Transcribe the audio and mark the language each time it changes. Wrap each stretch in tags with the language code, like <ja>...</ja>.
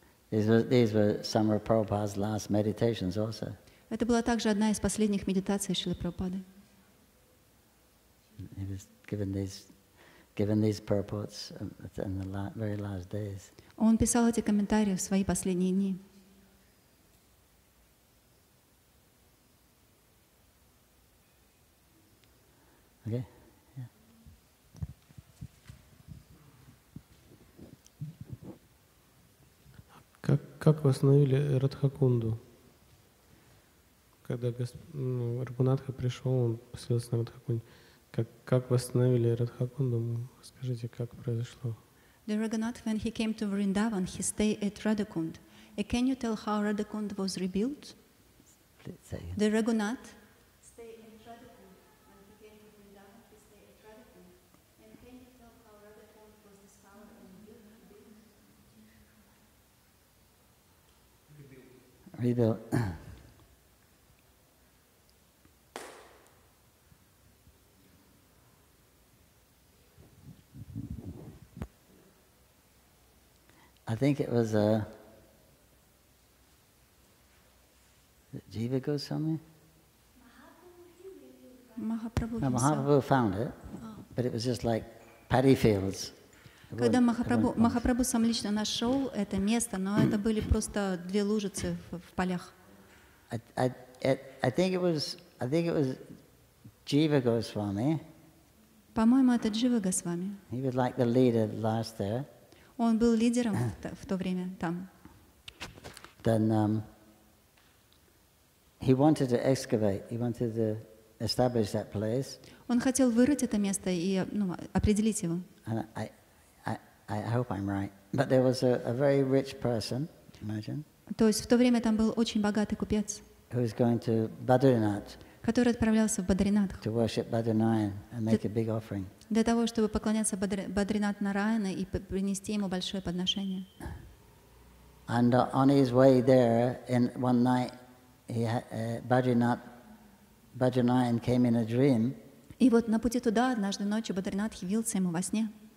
<en>These were some of Prabhupada's last meditations also.</en> <ru>Это была также одна из последних медитаций Шрилы Прабхупады.</ru> <en>He was given these purports in the very last days.</en> <ru>Он писал эти комментарии в свои последние дни.</ru> <en>Okay? Yeah.</en> <ru>Как восстановили Радхакунду? Когда Рагунатха пришел, он поселился на Радхакунде. Как восстановили Радхакунду? Скажите, как произошло?</ru> <en>The Raghunath, when he came to Vrindavan, he stayed at Radhakund. Can you tell how Radhakund was rebuilt? The Raghunath stayed at Radhakund. When he came to Vrindavan, he stayed at Radhakund. And can you tell how Radhakund was discovered and Rebuilt. I think it was Jiva Goswami?</en> <ru>Махапрабху</ru> <en>Now, himself. Mahaprabhu found it, but it was just like paddy fields.</en> <ru>Когда Махапрабху сам лично нашел это место, но это были просто две лужицы в полях.</ru> <en>I think it was Jiva Goswami.</en> <ru>По-моему, это Джива Госвами.</ru> <en>He was like the leader last there.</en> <ru>Он был лидером в то время там.</ru> <en>Then he wanted to excavate. He wanted to establish that place.</en> <ru>Он хотел вырыть это место и определить его.</ru> <en>And I hope I'm right. But there was a very rich person, imagine,</en> <ru>То есть в то время там был очень богатый купец,</ru> <en>who was going to Badrinath</en> <ru>который отправлялся в Бадринатх</ru> <en>to worship Badrinath and make a big offering.</en> <ru>для того, чтобы поклоняться Бадринат Нараяна и принести ему большое подношение.</ru> <en>And on his way there, in one night, Badrinath came in a dream</en> <ru>И вот на пути туда однажды ночью Бадринат явился ему во сне</ru>